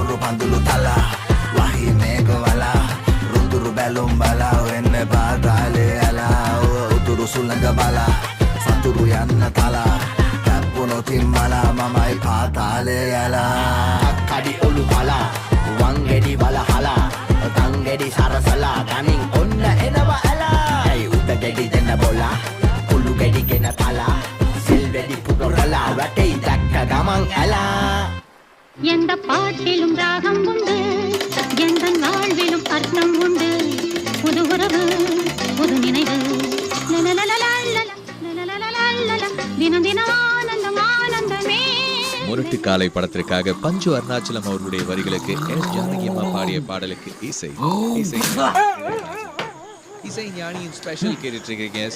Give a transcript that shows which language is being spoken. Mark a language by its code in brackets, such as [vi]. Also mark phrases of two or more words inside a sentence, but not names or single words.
[si] කඳුළු තලා වහි මේක වලා රුතුරු බැලුම් බලා වෙන්න පාතාලේ ඇලා උතුරු සුළඟ බලා සතුරු යන්න තලා කැප්පුනොතින් මලා මමයි පාතාලේ ඇලා කඩි ඔලු පලා වංගෙඩි බල හලා තංගෙඩි සරසලා තනින් ඔන්න එනවා ඇලා ඇයි උත ගෙඩි දෙන්න බොලා කුළු ගෙඩි ගෙන තලා සිල් වෙඩි පුරලා වැටෙයි දැක්ක ගමන් ඇලා [ta] எந்த பாட்டிலும் ராகம் உண்டு எந்த வாழ்விலும் அர்த்தம் உண்டு புது உறவு புது நினைவு தினம் தினம் ஆனந்தம் ஆனந்தமே. முரட்டு காலை படத்திற்காக பஞ்சு அருணாச்சலம் அவர்களுடைய வரிகளுக்கு எஸ் ஜானகி அம்மா பாடிய பாடலுக்கு இசை இசை ஞானியின் ஸ்பெஷல் கேட்டுட்டு இருக்கீங்க.